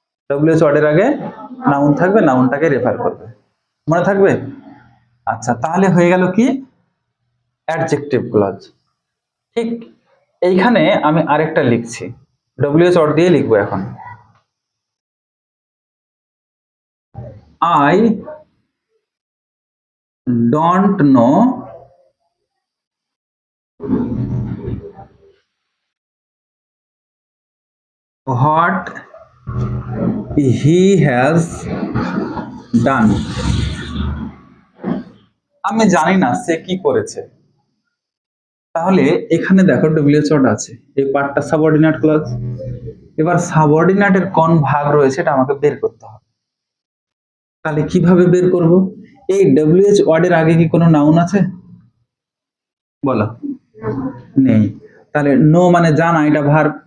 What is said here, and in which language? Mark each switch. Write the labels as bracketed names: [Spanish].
[Bangla] WH ওয়ার্ডের আগে noun থাকবে, নাউনটাকে রেফার করবে। মনে থাকবে? আচ্ছা, তাহলে হয়ে গেল কি? Adjective clause. ঠিক এইখানে আমি আরেকটা লিখছি, ডব্লিউএইচ ওয়ার্ড দিয়ে লিখবো এখন। [English] I don't know what he has done. [Bangla] আমি জানি না সে কি করেছে। তাহলে এখানে দেখো ডব্লিউএইচ ওয়ার্ড আছে, এই পার্টটা সাবঅর্ডিনেট ক্লজ। এবার সাবঅর্ডিনেটের কোন ভাগ রয়েছে এটা আমাকে বের করতে হবে। তাহলে কিভাবে বের করব? এই ডব্লিউএইচ ওয়ার্ডের আগে কি কোনো নাউন আছে? বলো। নেই। তাহলে নো মানে জানা, এটা ভার্ব।